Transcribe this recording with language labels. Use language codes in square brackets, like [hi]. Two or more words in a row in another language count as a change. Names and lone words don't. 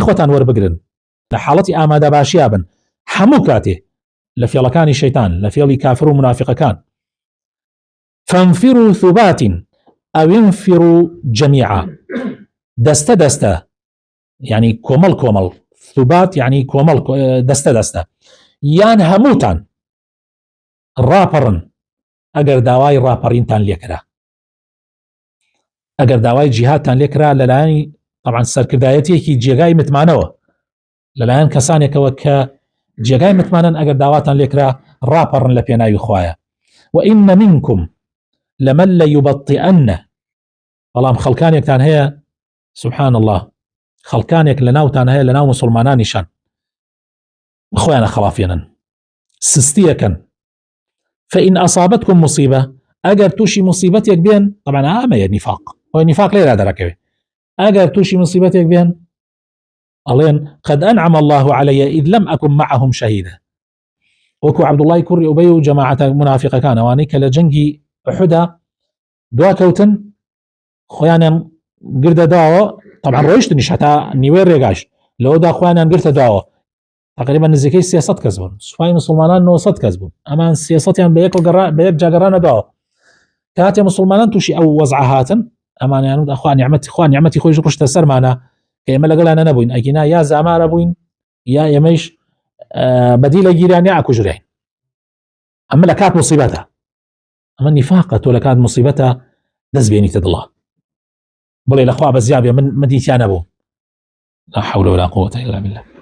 [ckb] خۆتان وەربگرن لە حاڵەتی ئامادە باشیابن هەموو کاتێ لە فێڵەکانی شەیتان لە فێڵی کافر و منافقەکان [ar] فانفروا ثبات أو انفروا جميعا [ckb] دەستە دەستە يعني کۆمەڵ ثبات يعني کۆمەڵ دەستە دەستە یان هەمووتان ڕاپەڕن ئەگەر داوای ڕاپەڕینتان لێکرا ئەگەر داوای جیهادتان لێکرا لەلایەنی طبعا سەرکردایەتێکی جێگای متمانەوە لەلایەن کەسانێکەوە کە جێگای متمانن ئەگەر داواتان لێکرا ڕاپەڕن لە پێناوی خوایە [ar] وإن منكم لمن ليبطئن [ckb] بەڵام خەڵکانێکتان هەیە [ar] سبحان الله [ckb] خەڵکانێک لەناوتان هەیە لەناو مسلمانانیشان خۆیانە خەڵافێنن سستیەکەن [ar] فإن أصابتكم مصيبة [ckb] ئەگەر تووشی مصیبەتێک بێن طبعا ئەمەیە نیفاق ئەوەی نیفاق لێرا دەرەکەوێت ئەگەر تووشی مصیبەتێک بێن ئەڵێن [ar] قد أنعم الله علي إذ لم أكن معهم شهيدا [ckb] وەکو عەبدوڵڵای کوڕی ئوبەی و جەماعەتە منافقەکان ئەوانەی کە لە جەنگی ئوحودا دواکەوتن خۆیانیان گردە داوە طبعا ڕۆیشتنیش هەتا نیوەی ڕێگاش لەوەدا خۆیانیان گرتە داوە تقریبا نزیکەی 300 کەس بوون سوپای مسلمانان 900 کەس بوون ئەمان 300یان بە یەک جاگەڕانە داوە کاتێ مسلمانان تووشی ئەو وەزعە هاتن ئەمانیان وت خوا نیعمەتی خۆی ڕشتە سەرمانە کە ئێمە لەگەڵیان نەبووین ئەگینا یا زامارە بووین یا ئێمەش بەدی لە گیران یا ئاکوژرین ئەمە لە کات مصیبەتە ئەمە نیفاقە تۆ لە کات مصیبەتە دەست بێنیتە دڵە بڵێ لەخوا بەزیابێ من دیتیان نەبوو [ar] لا حول ولا قوة إلا بالله